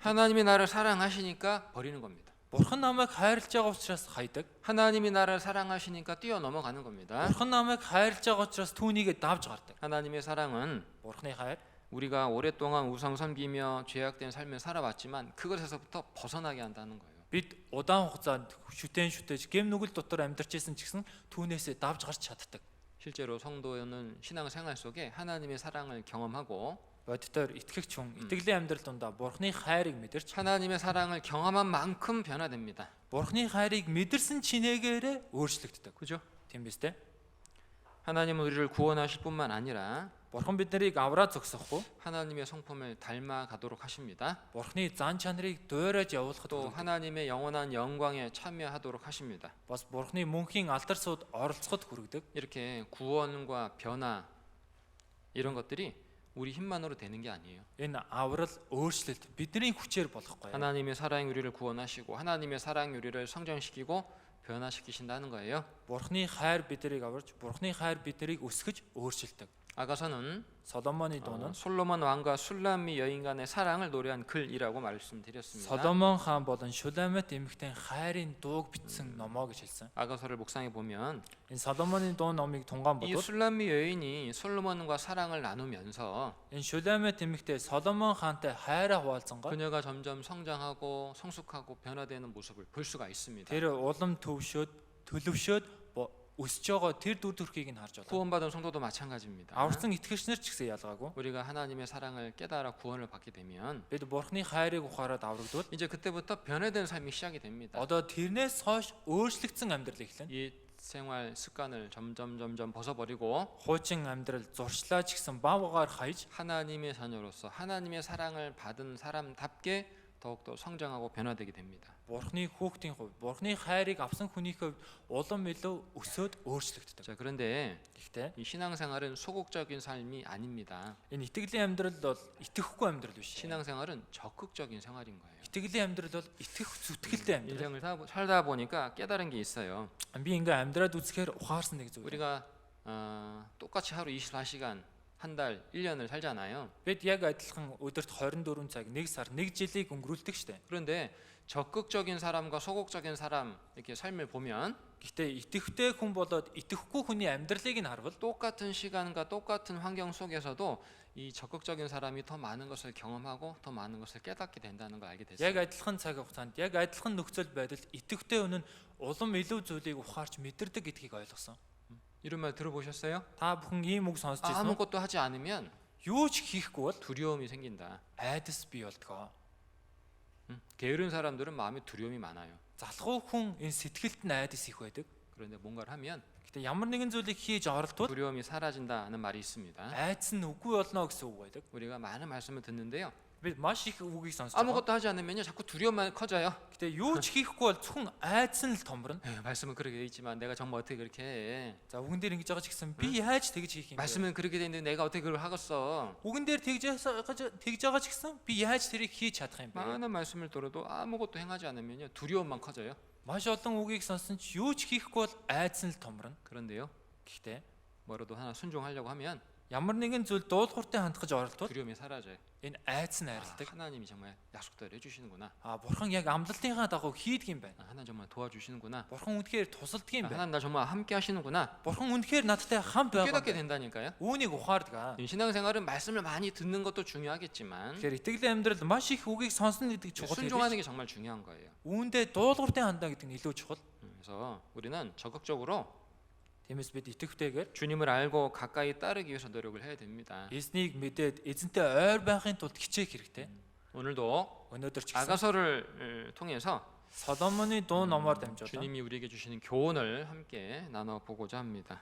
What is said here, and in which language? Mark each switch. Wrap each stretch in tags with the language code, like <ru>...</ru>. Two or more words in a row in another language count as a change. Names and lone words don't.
<ko>하나님이 나를 사랑하시니까 버리는 겁니다.</ko> <mn>Бурхан намайг хайрлаж байгаа учраас хайдаг.</mn> <ko>하나님이 나를 사랑하시니까 뛰어넘어가는 겁니다.</ko> <mn>Бурхан намайг хайрлаж байгаа учраас түүнийгээ давж гардаг.</mn> <ko>하나님의 사랑은</ko> <mn>Бурхны хайр</mn> <ko>우리가 오랫동안 우상 섬기며 죄악된 삶을 살아왔지만 그것에서부터 벗어나게 한다는 거예요.</ko> <mn>бид удаан хугацаанд шүтээж гэм нүгэл дотор амьдарч исэн ч гэсэн түүнээсээ давж гарч чаддаг.</mn> <ko>실제로 성도는 신앙 생활 속에 하나님의 사랑을 경험하고</ko> <mn>Бодитоор итгэгч хүн итгэлийн амьдрал дундаа Бурхны хайрыг мэдэрч</mn> <ko>하나님의 사랑을 경험한 만큼 변화됩니다.</ko> <mn>Бурхны хайрыг мэдэрсэн чинээгээрээ өөрчлөгддөг.</mn> <ko>그죠?</ko> <mn>Тийм биз дээ?</mn> <ko>하나님은 우리를 구원하실 뿐만 아니라</ko> <mn>Бурхан биднийг авраад зогсохгүй</mn> <ko>하나님의 성품을 닮아가도록 하십니다.</ko> <mn>Бурхны зан чанарыг дуурайж явуулахад</mn> <ko>또</ko> <mn>хүргэдэг.</mn> <ko>하나님의 영원한 영광에 참여하도록 하십니다.</ko> <mn>Бас Бурхны мөнхийн алдар сууд оролцоход хүргэдэг.</mn> <ko>이렇게 구원과 변화 이런 것들이 우리 힘만으로 되는 게 아니에요.</ko> <mn>Энэ аврал өөрчлөлт бидний хүчээр болохгүй.</mn> <ko>하나님의 사랑이 우리를 구원하시고 하나님의 사랑이 우리를 성장시키고 변화시키신다는 거예요.</ko> <mn>Бурхны хайр биднийг аварж, Бурхны хайр биднийг өсгөж өөрчилдөг.</mn> <ko>아가서는</ko> <mn>Соломоны дуу нь</mn> <ko>솔로몬 왕과 술람미 여인 간의 사랑을 노래한 글이라고 말씀드렸습니다.</ko> <mn>Соломон хаан болон Шулаймет эмэгтэй хайрын дууг бичсэн номоо гэж хэлсэн.</mn> <ko>아가서를 묵상해 보면</ko> <mn>Энэ Соломоны дуу номыг тунгаан</mn> <ko>이</ko> <mn>бодвол</mn> <ko>술람미 여인이 솔로몬과 사랑을 나누면서</ko> <mn>энэ Шулаймет эмэгтэй Соломон хаантай хайраа хуваалцсан гол</mn> <ko>그녀가 점점 성장하고 성숙하고 변화되는 모습을 볼 수가 있습니다.</ko> <mn>тэр улам төлөвшөөд өсөж байгаа тэр дүр төрхийг нь харж байна.</mn> <ko>구원받은 성도도 마찬가지입니다.</ko> <mn>Аварсан итгэгчнэр ч гэсэн ялгаагүй.</mn> <ko>우리가 하나님의 사랑을 깨달아 구원을 받게 되면</ko> <mn>Бид Бурхны хайрыг ухаарад аврагдвал</mn> <ko>이제 그때부터 변화된 삶이 시작이 됩니다.</ko> <mn>одоо тэрнээс хойш өөрчлөгдсөн амьдрал эхэлнэ.</mn> <ko>이 생활 습관을 점점 벗어버리고</ko> <mn>Хуучин амьдрал зуршлаа ч гэсэн бавгаар хаяж</mn> <ko>하나님의 자녀로서 하나님의 사랑을 받은 사람답게 더욱더 성장하고 변화되게 됩니다.</ko> <mn>Бурхны хүүхдийн хувьд Бурхны хайрыг авсан хүний хувьд улам илүү өсөөд өөрчлөгддөг.</mn> <ko>자, 그런데</ko> <mn>Гэхдээ</mn> <ko>이 신앙생활은 소극적인 삶이 아닙니다.</ko> <mn>энэ итгэлийн амьдрал бол итгэхгүй амьдрал биш.</mn> <ko>신앙생활은 적극적인 생활인 거예요.</ko> <mn>이тгэлийн амьдрал бол итгэх зүтгэлтэй амьдрал.</mn> <ko>인생을 살다 보니까 깨달은 게 있어요.</ko> <mn>Би ингээ амьдраад үзэхээр ухаарсан нэг зүйл.</mn> <ko>우리가 똑같이 하루 24시간, 한 달, 1년을 살잖아요.</ko> <mn>Бид яг адилхан өдөрт 24 цаг, 1 сар, 1 жилийг өнгөрүүлдэг штэ.</mn> <ko>그런데 적극적인 사람과 소극적인 사람 이렇게 삶을 보면</ko> <mn>Гэхдээ итгэвтэй хүн болоод итгэхгүй хүний амьдралыг нь харвал</mn> <ko>똑같은 시간과 똑같은 환경 속에서도 이 적극적인 사람이 더 많은 것을 경험하고 더 많은 것을 깨닫게 된다는 걸 알게</ko> <mn>яг</mn> <ko>됐어요.</ko> <mn>адилхан цаг хугацаанд, яг адилхан нөхцөл байдалд итгэвтэй хүн нь улам илүү зүйлийг ухаарч мэдэрдэг гэдгийг ойлгосон.</mn> <ko>이런 말 들어보셨어요?</ko> <mn>Та бүхэн ийм үг сонсч ирсэн үү?</mn> <ko>아무것도 하지 않으면</ko> <mn>Юу ч хийхгүй бол</mn> <ko>두려움이 생긴다.</ko> <mn>айдас бий болдгоо.</mn> <ko>게으른 사람들은 마음에 두려움이 많아요.</ko> <mn>Залхуу хүн энэ сэтгэлд нь айдас их байдаг.</mn> <ko>그런데 뭔가를 하면</ko> <mn>Гэхдээ ямар нэгэн зүйлийг хийж оролдвол</mn> <ko>두려움이 사라진다는 말이 있습니다.</ko> <mn>айдас нь үгүй болно гэсэн үг байдаг.</mn> <ko>우리가 많은 말씀을 듣는데요.</ko> <mn>Би маш их үгийг сонсож байгаа.</mn> <ko>아무것도 하지 않으면요, 자꾸 두려움만 커져요.</ko> <mn>Гэтэ юу ч хийхгүй бол зөвхөн айдас нь л томорно.</mn> <ko>말씀은 그렇게 돼 있지만 내가 정말 어떻게 그렇게 해?</ko> <mn>За үгэн дээр ингэж байгаа ч гэсэн би яаж тэгж хийх юм бэ?</mn> <ko>말씀은 그렇게 돼 있는데 내가 어떻게 그걸 하겠어?</ko> <mn>Үгэн дээр тэгж байгаа ч гэсэн би яаж тэрийг хийж чадах юм бэ?</mn> <ko>많은 말씀을 들어도 아무것도 행하지 않으면요, 두려움만 커져요.</ko> <mn>Маш олон үгийг сонсон ч юу ч хийхгүй бол айдас нь л томорно.</mn> <ko>그런데요,</ko> <mn>Гэхдээ</mn> <ko>뭐라도 하나 순종하려고 하면</ko> <mn>ямар нэгэн зүйл дуулууртай хандгаж оролдвол</mn> <ko>두려움이 사라져요.</ko> <mn>энэ айдас нь</mn> <ko>아,</ko> <mn>айрладаг.</mn> <ko>하나님이 정말 약속대로 해주시는구나.</ko> <mn>Бурхан яг амлалтынхаа дагуу хийдэг юм байна.</mn> <ko>하나님 정말 도와주시는구나.</ko> <mn>Бурхан үнэхээр тусалдаг юм байна.</mn> <ko>하나님 나 정말 함께 하시는구나.</ko> <mn>Бурхан үнэхээр надтай хамт байгаа.</mn> <ko>깨닫게 된다니까요.</ko> <mn>Үүнийг ухаардаг.</mn> <ko>이 신앙생활은 말씀을 많이 듣는 것도 중요하겠지만</ko> <mn>Тэгэхээр итгэлийн амьдрал маш их үгийг сонсно гэдэг чухал</mn> <ko>순종하는</ko> <mn>гэдэг.</mn> <ko>게 정말 중요한 거예요.</ko> <mn>Үүндээ дуулууртай хандаа гэдэг нь илүү чухал.</mn> <ko>그래서 우리는 적극적으로</ko> <mn>Тиймээс бид итгэвтэйгээр</mn> <ko>주님을 알고 가까이 따르기 위해서 노력을 해야 됩니다.</ko> <mn>эзнийг мэдээд эзэнтэй ойр байхын тулд хичээх хэрэгтэй.</mn> <ko>오늘도</ko> <mn>Өнөөдөр ч гэсэн</mn> <ko>아가서를 통해서</ko> <mn>Соломоны дуу номоор дамжуулан</mn> <ko>주님이 우리에게 주시는 교훈을 함께 나눠 보고자 합니다.</ko>